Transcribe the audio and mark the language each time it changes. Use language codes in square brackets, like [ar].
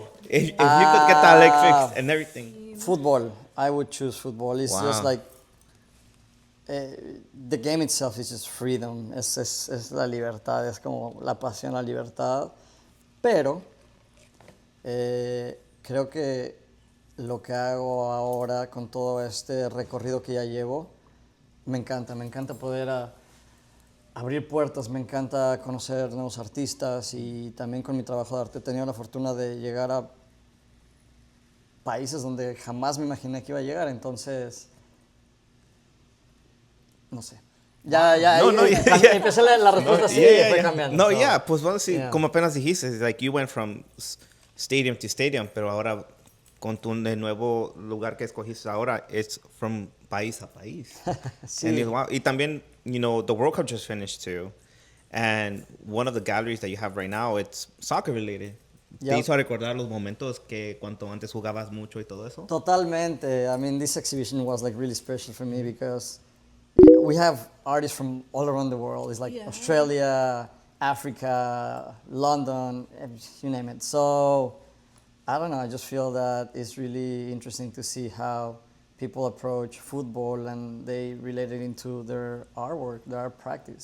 [en] If you could get that leg fixed and everything. Football. I would choose football. It's just like the game itself is just freedom. [es] Es la libertad, es como la pasión, la libertad. Pero creo que lo que hago ahora con todo este recorrido que ya llevo, me encanta poder abrir puertas, me encanta conocer nuevos artistas y también con mi trabajo de arte he tenido la fortuna de llegar a países donde jamás me imaginé que iba a llegar, entonces, no sé. Empecé la respuesta así y fue cambiando. No, pues bueno, sí, como apenas dijiste, [en] like you went from stadium to stadium, [es] pero ahora con tu nuevo lugar que escogiste ahora, [en] it's from [es] país a país. Sí. Y también, [en] the World Cup just finished too, and one of the galleries that you have right now, it's soccer related. Yep. [es] ¿Te hizo recordar los momentos que cuanto antes jugabas mucho y todo eso? Totalmente. [en] I mean, this exhibition was like really special for me because we have artists from all around the world. It's like Australia, Africa, London, you name it. So I don't know. I just feel that it's really interesting to see how people approach football and they relate it into their artwork, their art practice.